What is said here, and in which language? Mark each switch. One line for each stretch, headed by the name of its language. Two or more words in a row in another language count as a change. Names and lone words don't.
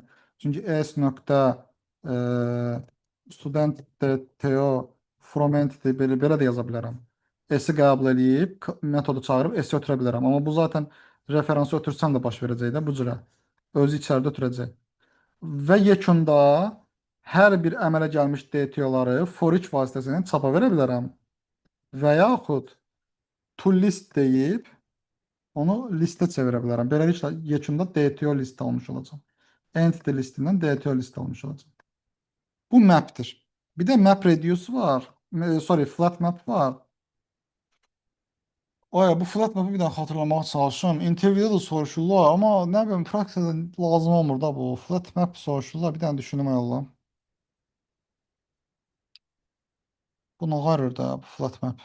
Azerbaijani: Çünki s nöqtə e,
English: student DTO from entity
Azerbaijani: belə də yaza bilərəm. S-i qəbul edib metodu çağırıb S-i ötürə bilərəm. Amma bu zaten referansı ötürsəm də baş verəcək də bu cürə. Özü içəridə ötürəcək. Və yekunda hər bir əmələ gəlmiş DTO-ları for each vasitəsilə çapa verə bilərəm. Və yaxud
English: to list
Azerbaijani: deyib onu listə çevirə bilərəm. Beləliklə yekunda
English: DTO list
Azerbaijani: almış olacam.
English: Entity listindən DTO list
Azerbaijani: almış olacam. Bu mapdir. Bir də
English: map reduce
Azerbaijani: var.
English: Sorry, flat map
Azerbaijani: var. Aya bu
English: flat map'ı
Azerbaijani: bir daha xatırlamağa çalışıram. Interviewdə də soruşurlar, amma nə bilim praksiyada lazım olmur da bu.
English: Flat map
Azerbaijani: soruşurlar. Bir dənə düşünüm yolla. Bu nə qarır da bu
English: flat map.